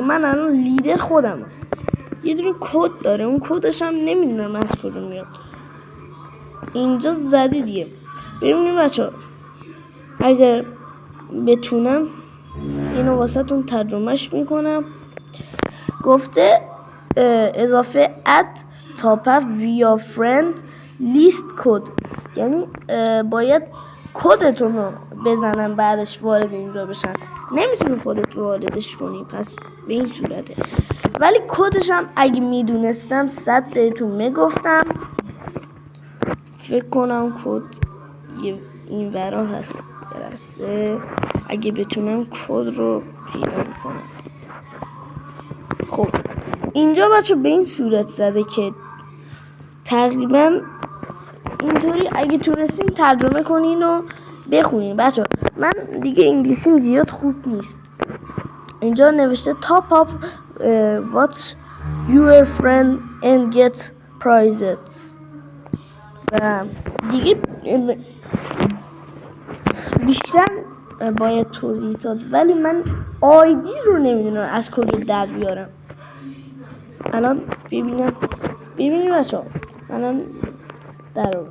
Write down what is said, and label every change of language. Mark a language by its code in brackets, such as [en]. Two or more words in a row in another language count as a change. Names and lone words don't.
[fa] من الان لیدر خودم یه دونه کد داره، اون کدش هم نمیدونم از کجا میاد. اینجا زدی دیگه. ببینید بچه اگر بتونم اینو واسه تون ترجمهش میکنم. گفته اضافه [en] add top up via friend list code، [fa] یعنی باید کدتون رو بزنن بعدش وارد اینجا بشن. نمیتونی خودت واردش کنی، پس به این صورته. ولی کدش هم اگه میدونستم 100 بهتون میگفتم. فکر کنم کد این ورا هست. اگه بتونم کد رو پیدا کنم. خب اینجا بچه به این صورت زده که تقریبا اینطوری اگه تونستین ترجمه کنین و بخونین. بچه من دیگه انگلیسیم زیاد خوب نیست. اینجا نوشته [en] top up watch your friend and get prizes [fa] و دیگه بیشتر باید توضیح داد، ولی من آیدی رو نمیدونم از کجا در بیارم. الان ببینید بچه الان در آوردم.